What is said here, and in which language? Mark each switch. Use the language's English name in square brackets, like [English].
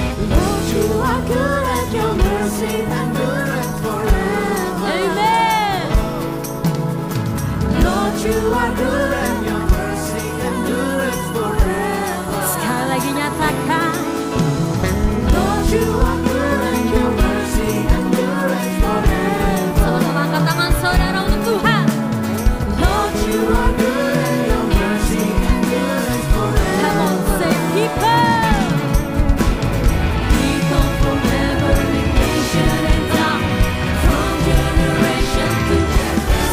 [English] Lord, you are good and your mercy endureth forever. Amen. Lord, you are good and your mercy endureth forever. [Indonesian] Sekali lagi nyatakan, [English] Lord, you are good and your mercy endureth forever. [Indonesian] sama-sama angkat tangan saudara untuk Tuhan. [English] Lord, you are good and your mercy endureth forever. Come on, say people. People from every nation and tongue, from generation to generation.